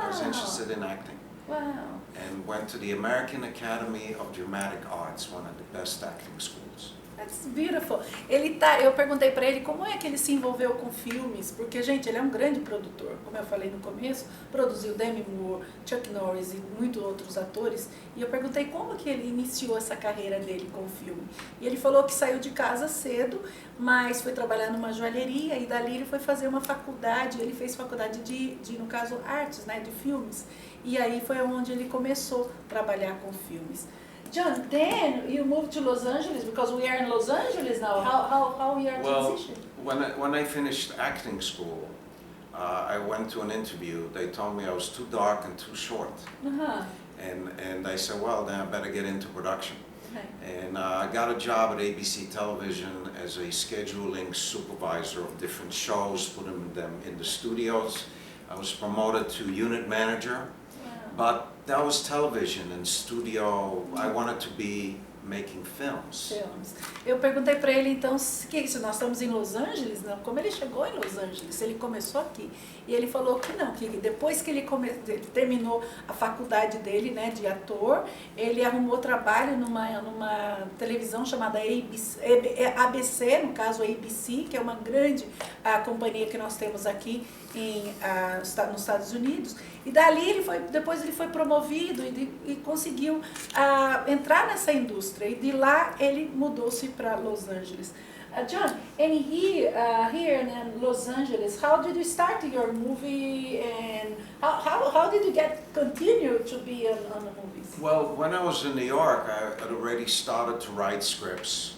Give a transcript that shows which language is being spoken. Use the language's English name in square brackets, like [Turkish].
[English] I was interested in acting. Wow. And went to the American Academy of Dramatic Arts, one of the best acting schools. That's beautiful. [Portuguese] Eu perguntei para ele como é que ele se envolveu com filmes, porque, gente, ele é um grande produtor, como eu falei no começo, produziu Demi Moore, Chuck Norris e muitos outros atores, e eu perguntei como que ele iniciou essa carreira dele com o filme. E ele falou que saiu de casa cedo, mas foi trabalhar numa joalheria e dali ele foi fazer uma faculdade, ele fez faculdade no caso, artes, né, de filmes, e aí foi onde ele começou a trabalhar com filmes. [English] John, then you moved to Los Angeles because we are in Los Angeles now. How we are transitioning? When I finished acting school, I went to an interview. They told me I was too dark and too short. Uh-huh. And I said, well, then I better get into production. Okay. And I got a job at ABC Television as a scheduling supervisor of different shows, putting them in the studios. I was promoted to unit manager, but that was television and studio. I wanted to be making films. [Portuguese] Eu perguntei para ele então se nós estamos em Los Angeles, não, como ele chegou em Los Angeles, se ele começou aqui. E ele falou que não, que depois que ele terminou a faculdade dele, né, de ator, ele arrumou trabalho numa televisão chamada ABC, no caso ABC, que é uma grande companhia que nós temos aqui nos Estados Unidos. E dali depois ele foi promovido e conseguiu entrar nessa indústria. E de lá ele mudou-se para Los Angeles. [English] John, and here in Los Angeles, how did you start your movie, and how did you continue to be on the movies? Well, when I was in New York, I had already started to write scripts.